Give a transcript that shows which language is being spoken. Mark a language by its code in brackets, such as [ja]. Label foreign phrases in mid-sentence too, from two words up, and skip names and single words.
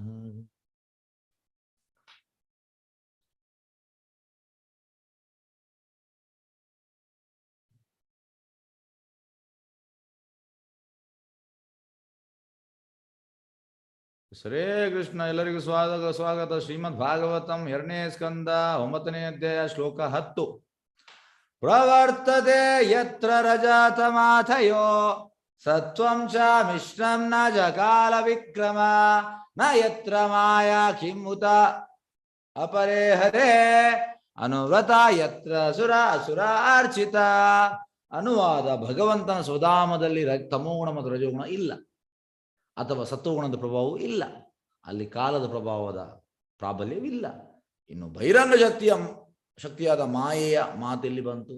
[kn] ಹರೇ ಕೃಷ್ಣ. ಎಲ್ಲರಿಗೂ ಸ್ವಾಗತ. ಶ್ರೀಮದ್ ಭಾಗವತಂ 2ನೇ ಸ್ಕಂದ 9ನೇ ಅಧ್ಯಾಯ ಶ್ಲೋಕ 10. [sa] ಪ್ರವರ್ತತೆ ಯತ್ರ ರಜತಮಾಥಯೋ ಸತ್ವಂ ಚ ಮಿಶ್ರಂ ನ ಜಕಾಲ ವಿಕ್ರಮ ನ ಯತ್ರ ಮಾಯಾ ಕಿಮುತ ಅಪರೇ ಹರೇ ಅನುವ್ರತ ಯತ್ರ ಅಸುರಾರ್ಚಿತ. [kn] ಅನುವಾದ: ಭಗವಂತನ ಸ್ವಧಾಮದಲ್ಲಿ ತಮೋಗುಣ ಮತ್ತು ರಜೋಗುಣ ಇಲ್ಲ, ಅಥವಾ ಸತ್ವಗುಣದ ಪ್ರಭಾವವೂ ಇಲ್ಲ. ಅಲ್ಲಿ ಕಾಲದ ಪ್ರಭಾವದ ಪ್ರಾಬಲ್ಯವಿಲ್ಲ. ಇನ್ನು ಬಹಿರಂಗ ಶಕ್ತಿಯಾದ ಮಾಯೆಯ ಮಾತೆಲ್ಲಿ ಬಂತು?